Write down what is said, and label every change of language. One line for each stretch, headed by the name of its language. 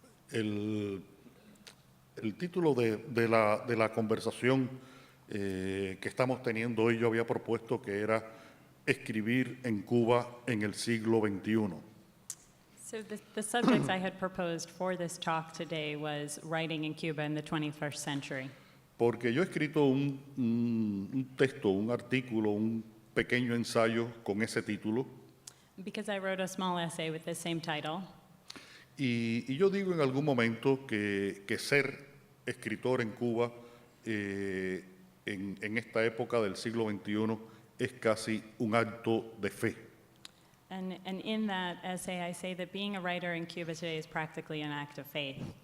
Spanish: El título de la conversación que estamos teniendo hoy, yo había propuesto que era Escribir en Cuba en el siglo XXI.
English: So the subject I had proposed for this talk today was writing in Cuba in the 21st century.
Spanish: Porque yo he escrito un texto, un artículo, un pequeño ensayo con ese título.
English: Because I wrote a small essay with the same title.
Spanish: Y yo digo en algún momento que ser escritor en Cuba en esta época del siglo XXI es casi un acto de fe.
English: And in that essay, I say that being a writer in Cuba today is practically an act of faith.